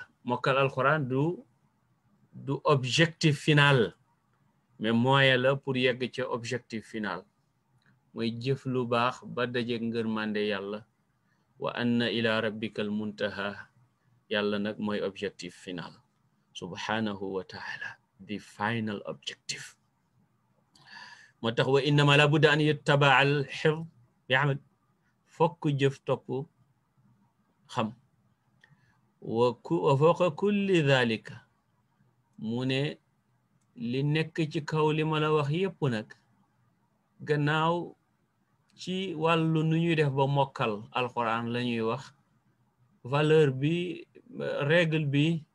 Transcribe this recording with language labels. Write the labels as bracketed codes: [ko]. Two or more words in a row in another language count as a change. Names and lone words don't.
[wo] mokkal alquran du [fr] objectif final mais moyen [wo] la pour yegg ca [fr] objectif final [wo] mooy jëf lu baax ba dajeeg ngërmande yàlla [ar] وأن إلى ربك المنتهى [wo] yàlla nag mooy [fr] objectif final [ar] سبحانه وتعالى [en] the final objective. [wo] moo tax [ar] وإنما لا بد أن يتبع الحفظ يعمل [wo] fokk jëf topp xam [ar] وفوق كل ذلك [wo] mu ne li nekk ci kaw li ma la wax yépp nag gannaaw ci wàllu nu ñuy def ba mokkal alquran la ñuy wax valeur bi règle bi